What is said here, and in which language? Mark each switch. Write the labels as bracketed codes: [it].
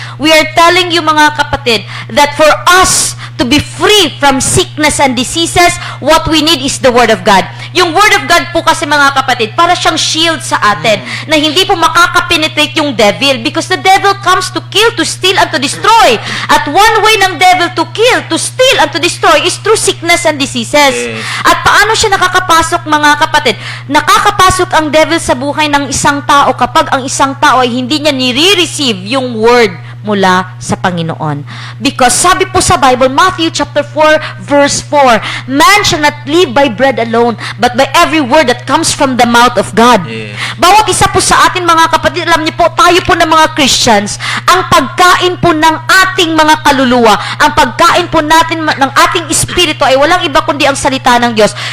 [en] We are telling you, mga kapatid, that for us to be free from sickness and diseases, what we need is the Word of God. [tl] Yung Word of God po kasi, mga kapatid, para siyang shield sa atin na hindi po makakapenetrate yung devil [en] because the devil comes to kill, to steal, and to destroy. At one way ng devil to kill, to steal, and to destroy is through sickness and diseases. Yes. [tl] At paano siya nakakapasok, mga kapatid? Nakakapasok ang devil sa buhay ng isang tao kapag ang isang tao ay hindi niya nire-receive yung Word mula sa Panginoon. [en] Because [tl] sabi po sa [en] Bible, Matthew chapter 4, verse 4, man shall not live by bread alone, but by every word that comes from the mouth of God. Yes. [tl] Bawat isa po sa atin, mga kapatid, alam niyo po, tayo po ng mga Christians, ang pagkain po ng ating mga kaluluwa, ang pagkain po natin ng ating espiritu ay walang iba kundi ang salita ng Diyos.